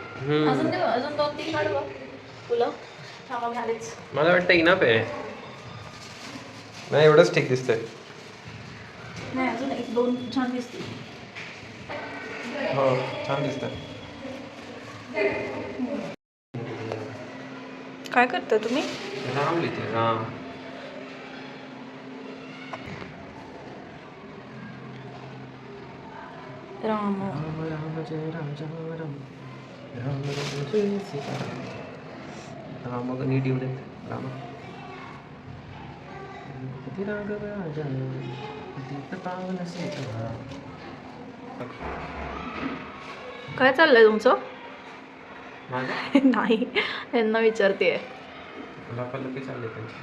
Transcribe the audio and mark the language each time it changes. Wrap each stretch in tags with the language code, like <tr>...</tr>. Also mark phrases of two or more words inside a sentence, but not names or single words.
<mr>अजून 2-3 काढ बघ फुलं. थांबा झालेच. मला वाटतं इनफ आहे. नाही एवढंच ठीक दिसतंय. नाही अजून 1-2 छान दिसतील. हो छान दिसतंय. काय करता तुम्ही? राम लिहिते राम. राम राम राम जय राम राम राम राम राम जय सीता राम. मग नीट येऊ दे राम. राघव राजा दीप पावन सीता. काय चाललंय तुमचं? माझं नाही यांना विचारते. लपालपी चालले त्यांची.</mr>